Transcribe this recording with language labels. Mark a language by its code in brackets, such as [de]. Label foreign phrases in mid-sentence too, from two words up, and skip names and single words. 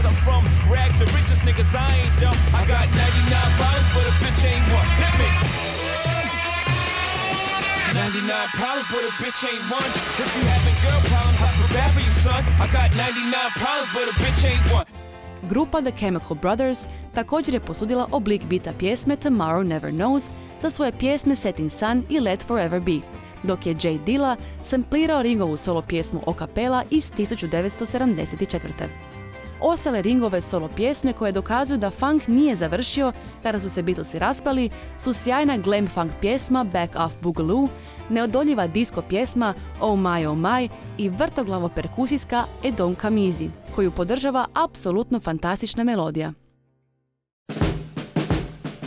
[en] I'm from rags, the richest niggas, I ain't dumb. I got 99 problems, but a bitch ain't one. Hit me! 99 problems, but a bitch ain't one. If you having girl problems, I feel bad for you, son. I got 99 problems, but a bitch ain't one. [hr] Grupa The Chemical Brothers također je posudila oblik bita pjesme Tomorrow Never Knows za svoje pjesme Setting Sun i Let Forever Be, dok je Jay Dilla samplirao Ringovu solo pjesmu [it] a cappella [hr] iz 1974. Ostale Ringove solo pjesme koje dokazuju da funk nije završio kada su se Beatlesi raspali su sjajna [en] glam funk [hr] pjesma Back Off Boogaloo, neodoljiva disco pjesma Oh My i vrtoglavo perkusijska E Don't Come Easy, koju podržava apsolutno fantastična melodija.